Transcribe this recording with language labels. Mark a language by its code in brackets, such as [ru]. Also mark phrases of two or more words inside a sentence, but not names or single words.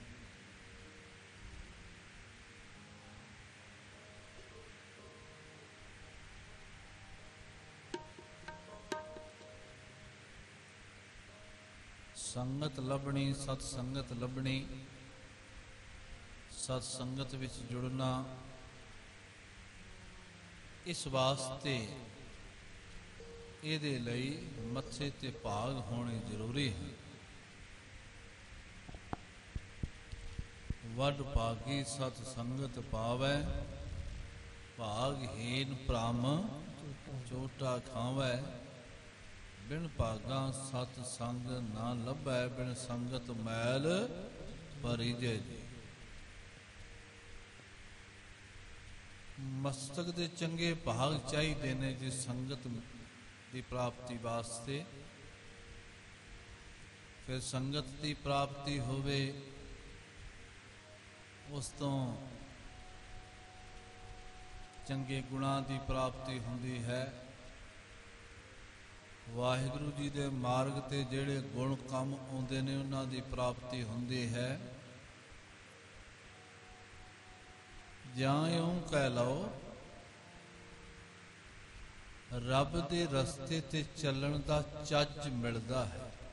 [pa] ਸੰਗਤ ਲੱਭਣੀ ਸਤਸੰਗਤ ਲੱਭਣੀ ਸਤਸੰਗਤ ਵਿਚ ਜੁੜਨਾ ਇਸ ਵਾਸਤੇ ਇਹਦੇ ਲਈ ਮੱਥੇ ਤੇ ਭਾਗ ਹੋਣੇ ਜ਼ਰੂਰੀ ਹੈ। ਵਡ ਭਾਗੀ ਸਤਸੰਗਤ ਪਾਵੈ ਭਾਗਹੀਨ ਭ੍ਰਮ ਚੋਟਾ ਖਾਵੈ। ਬਿਨ ਭਾਗਾ ਸਤਸੰਗ ਨਾ ਲੱਭੈ ਬਿਨ ਸੰਗਤ ਮੈਲ ਭਰੀਜੇ। ਮਸਤਕ ਦੇ ਚੰਗੇ ਭਾਗ ਚਾਹੀਏ ਨੇ ਜਿਸ ਸੰਗਤ ਕੀ ਪ੍ਰਾਪਤੀ ਵਾਸਤੇ। ਫਿਰ ਸੰਗਤ ਕੀ ਪ੍ਰਾਪਤੀ ਹੋਵੇ ਉਸ ਤੋ ਚੰਗੇ ਗੁਣਾ ਕੀ ਪ੍ਰਾਪਤੀ ਹੁੰਦੀ ਹੈ। ਵਾਹਿਗੁਰੂ ਜੀ ਦੇ ਮਾਰਗ ਤੇ ਜਿਹੜੇ ਗੁਣ ਕੰਮ ਆਉਂਦੇ ਨੇ ਉਨ੍ਹਾਂ ਦੀ ਪ੍ਰਾਪਤੀ ਹੁੰਦੀ ਹੈ। ਜਾਂ ਯੂੰ ਕਹਿ ਲੋ ਰੱਬ ਦੇ ਰਸਤੇ ਤੇ ਚੱਲਣ ਦਾ ਚੱਜ ਮਿਲਦਾ ਹੈ।